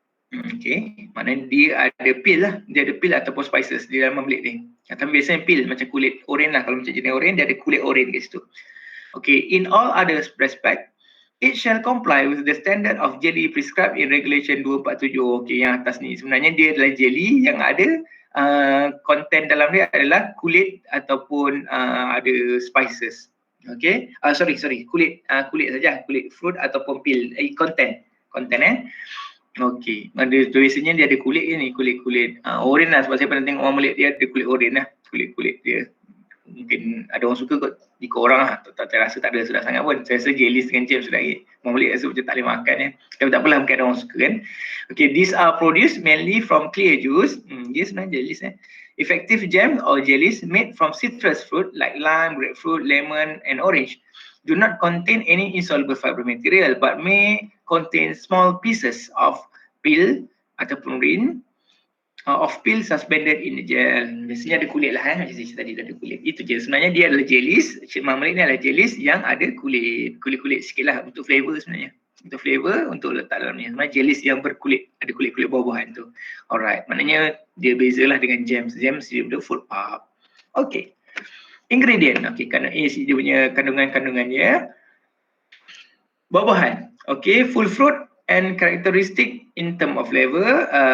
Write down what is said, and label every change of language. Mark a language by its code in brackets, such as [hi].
[ms] Okay, maknanya dia ada peel lah, dia ada peel ataupun spices di dalam marmalade ni. Tapi biasanya peel macam kulit oren lah, kalau macam jenis oren dia ada kulit oren kat situ. [en] Okay, in all other respect, it shall comply with the standard of jelly prescribed in regulation 247. [ms] Okay, yang atas ni sebenarnya dia adalah jelly yang ada konten dalam dia adalah kulit ataupun ada spices. Okay, sorry kulit saja, kulit fruit ataupun peel, konten Okay, biasanya dia ada kulit ni, kulit oren lah, sebab saya pernah tengok orang Malay dia ada kulit oren lah, kulit dia. Mungkin ada orang suka kot, ikut orang lah, tak rasa tak ada sedap sangat pun. Saya rasa jelis dengan jam sudah lagi. Orang Malay rasa macam tak boleh makan ya. Tapi tak apalah, mungkin ada orang suka kan. [en] Okay, these are produced mainly from clear juice. [ms] Dia sebenarnya jelis [en] Effective jam or jellies made from citrus fruit like lime, grapefruit, lemon and orange do not contain any insoluble fiber material but may contain small pieces of peel ataupun rin of peel suspended in the gel. [ms] Biasanya ada kulit lah macam saya tadi ada kulit. Itu je. Sebenarnya dia adalah jellies. Marmalade ni adalah jellies yang ada kulit sikit lah untuk flavor sebenarnya. Untuk flavor, untuk letak dalam ni. Sebenarnya jellies yang berkulit, ada kulit-kulit buah-buahan tu. Alright, maknanya dia bezalah dengan jams. Jams dia benda fruit pulp. Okay. Ingredient. Okay, dia punya kandungannya. Buah-buahan. [en] Okay, full fruit and characteristic in term of flavor.